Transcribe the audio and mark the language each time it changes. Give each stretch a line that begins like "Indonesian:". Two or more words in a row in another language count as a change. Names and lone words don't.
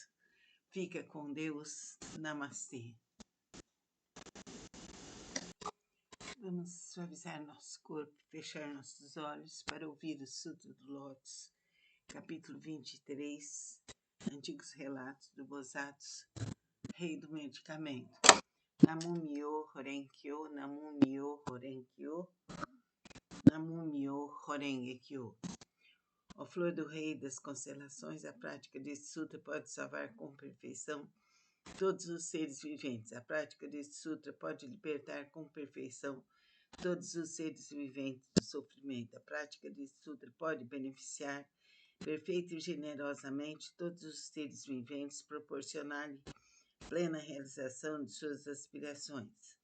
Portuguese: Fica com Deus. Namastê. Vamos suavizar nosso corpo, fechar nossos olhos para ouvir o Sutra do Lótus, capítulo 23, Antigos Relatos do Bodhisattva, Rei do Medicamento.
Japanese: 南無妙法蓮華経、南無妙法蓮華経、南無妙法蓮華経.
Portuguese: Ó flor do Rei das Constelações, a prática deste sutra pode salvar com perfeição todos os seres viventes. A prática deste sutra pode libertar com perfeição todos os seres viventes do sofrimento. A prática deste sutra pode beneficiar perfeita e generosamente todos os seres viventes, proporcionar-lhe plena realização de suas aspirações.